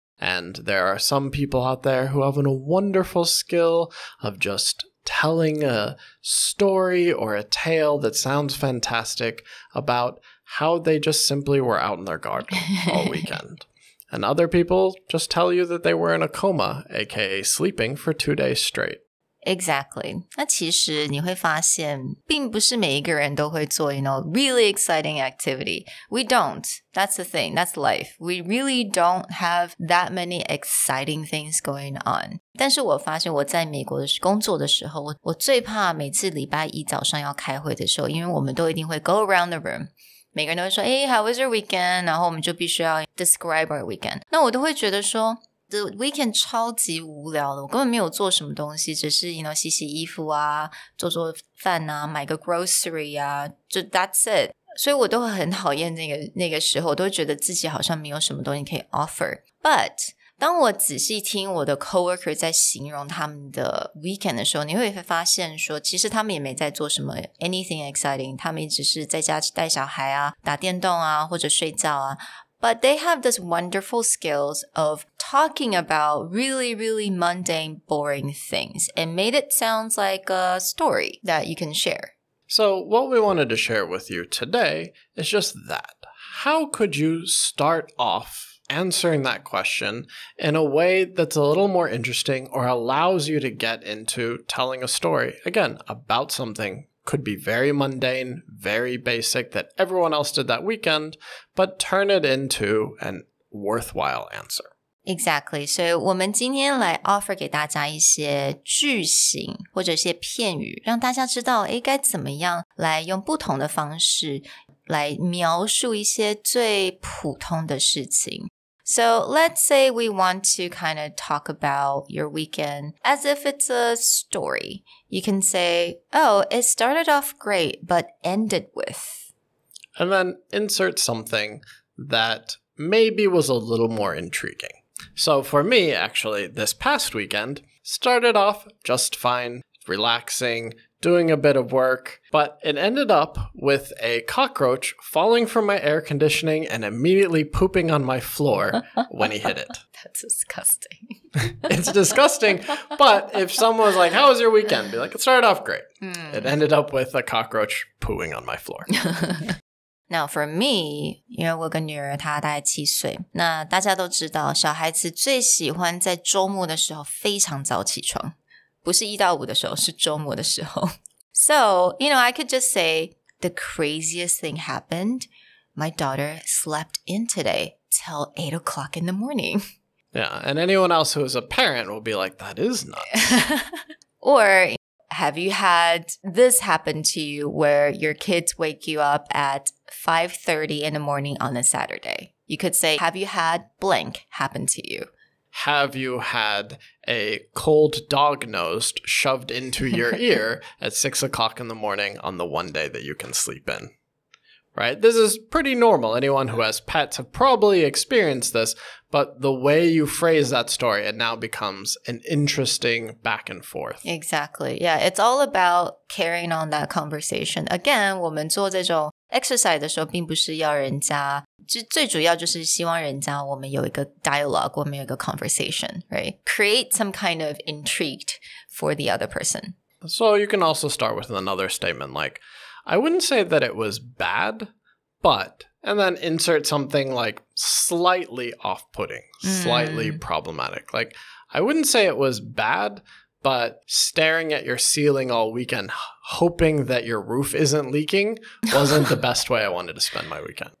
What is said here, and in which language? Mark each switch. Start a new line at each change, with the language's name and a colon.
English: And there are some people out there who have a wonderful skill of just telling a story or a tale that sounds fantastic about how they just simply were out in their garden all weekend. And other people just tell you that they were in a coma, aka sleeping for 2 days straight. Exactly.
Chinese: 那其实你会发现并不是每一个人都会做
English: really exciting activity. We don't. That's the thing. That's life. We really don't have that many exciting things going on.
Chinese: 但是我发现我在美国工作的时候，我最怕每次礼拜一早上要开会的时候，因为我们都一定会
English: go around the room。
Chinese: 每个人都会说
English: how was your weekend?
Chinese: 然后我们就必须要
English: describe our weekend.
Chinese: 那我都会觉得說
English: The weekend
Chinese: 超级无聊的，我根本没有做什么东西，只是洗洗衣服啊，做做饭啊，买个 grocery 啊，就
English: that's it。
Chinese: 所以我都会很讨厌那个时候，我都会觉得自己好像没有什么东西可以 offer。 But 当我仔细听我的 coworker 在形容他们的 weekend 的时候，你会发现说，其实他们也没在做什么
English: anything exciting，
Chinese: 他们只是在家带小孩啊，打电动啊，或者睡觉啊。
English: But they have this wonderful skills of talking about really, really mundane, boring things and made it sound like a story that you can share. So what we wanted to share with you today is just that. How could you start off answering that question in a way that's a little more interesting or allows you to get into telling a story, again, about something?Could be very mundane, very basic that everyone else did that weekend, but turn it into an worthwhile answer. Exactly.
Chinese: 所以我们今天来 offer 给大家一些句型或者一些片语，让大家知道该怎么样来用不同的方式来描述一些最普通的事情。
English: So let's say we want to kind of talk about your weekend as if it's a story. You can say, oh, it started off great, but ended with. And then insert something that maybe was a little more intriguing. So for me, actually, this past weekend started off just fine, relaxing, doing a bit of work, but it ended up with a cockroach falling from my air conditioning and immediately pooping on my floor when he hit it. That's disgusting. It's disgusting, but if someone was like, how was your weekend? Be like, it started off great. It ended up with a cockroach pooing on my floor. Now for me,
Chinese: 因为我跟女儿她大概7岁，那大家都知道小孩子最喜欢在周末的时候非常早起床。不是1到5的时候，是周末的时候。
English: So, I could just say, the craziest thing happened. My daughter slept in today till 8 o'clock in the morning. Yeah, and anyone else who is a parent will be like, that is nuts. Or, have you had this happen to you where your kids wake you up at 5:30 in the morning on a Saturday? You could say, have you had blank happen to you? Have you had a cold dog nose shoved into your ear at 6 o'clock in the morning on the one day that you can sleep in? Right? This is pretty normal. Anyone who has pets have probably experienced this, but the way you phrase that story, it now becomes an interesting back and forth. Exactly. Yeah, it's all about carrying on that conversation.
Chinese: Again, 我们做这种 exercise 的时候，并不是要人家，最主要就是希望人家我们有一个 dialogue, 我们有一个 conversation, right?
English: Create some kind of intrigue for the other person. So you can also start with another statement like, I wouldn't say that it was bad, but, and then insert something like slightly off-putting, slightly problematic. Like, I wouldn't say it was bad, but staring at your ceiling all weekend, hoping that your roof isn't leaking, wasn't the best way I wanted to spend my weekend.